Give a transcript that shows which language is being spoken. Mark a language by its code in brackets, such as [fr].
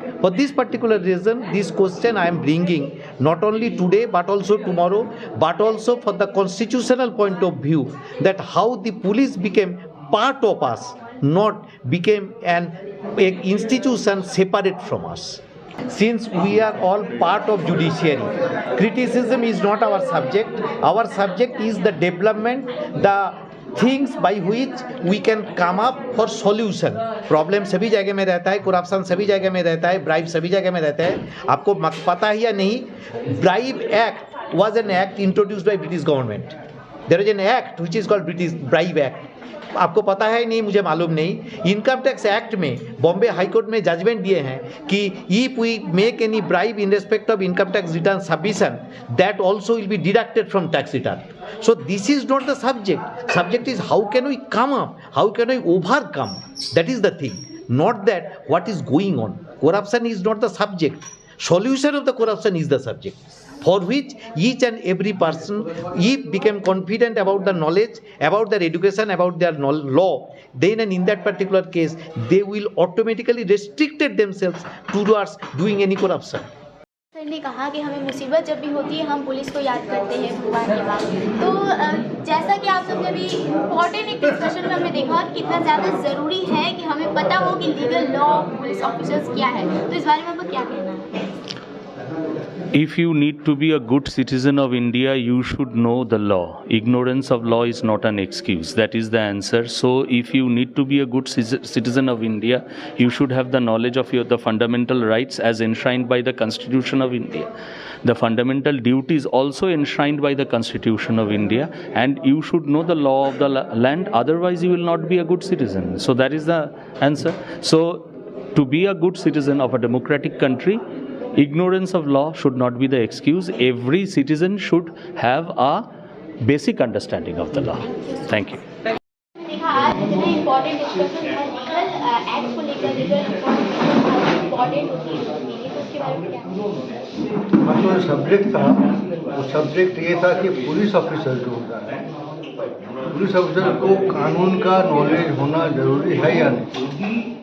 [en] For this particular reason, this question I am bringing not only today but also tomorrow, but also for the constitutional point of view, that how the police became part of us, not became an institution separate from us. Since we are all part of judiciary, criticism is not our subject. Our subject is the development, the things by which we can come up for solution. [hi] Problem सभी जगह में रहता है, corruption सभी जगह में रहता है, ब्राइब सभी जगह में रहता है। आपको पता है या नहीं, [en] Bribe act was an act introduced by British government. There is an act which is called British Bribe Act. [hi] आपको पता है नहीं, मुझे मालूम नहीं। इनकम टैक्स एक्ट में बॉम्बे हाई कोर्ट में जजमेंट दिए हैं कि [en] if we make any bribe in respect of income tax return [hi] submission, that also will be deducted from tax return. [en] So this is not the subject. Subject is how can we come up, how can we overcome. That is the thing, not that what is going on. Corruption is not the subject. Solution of the corruption is the subject, for which each and every person, if become confident about the knowledge, about their education, about their law, then and in that particular case, they will automatically restricted themselves towards doing any corruption. [hi] Sir ने कहा कि हमें मुसीबत जब भी होती है हम पुलिस को याद करते हैं भगवान के बाद। तो जैसा कि आप सबने अभी इम्पॉर्टेंट एक डिस्कशन में हमने देखा कि कितना ज़्यादा ज़रूरी है कि हमें पता हो कि लीगल लॉ पुलिस ऑफिसर्स क्या है, तो इस बारे में आपको क्या कहना है? [en] If you need to be a good citizen of India, you should know the law. Ignorance of law is not an excuse. That is the answer. So if you need to be a good citizen of India, you should have the knowledge of the fundamental rights as enshrined by the Constitution of India. The fundamental duties also enshrined by the Constitution of India, and you should know the law of the land. Otherwise, you will not be a good citizen. So that is the answer. So to be a good citizen of a democratic country, ignorance of law should not be the excuse. Every citizen should have a basic understanding of the law. Thank you. [hi] देखा आज इतने important discussion था legal act को लेकर, legal important होती है तो उसके बारे में क्या? जो सब्जेक्ट था वो सब्जेक्ट ये था कि पुलिस ऑफिसर जो होता है, पुलिस ऑफिसर को कानून का नॉलेज होना जरूरी है या नहीं।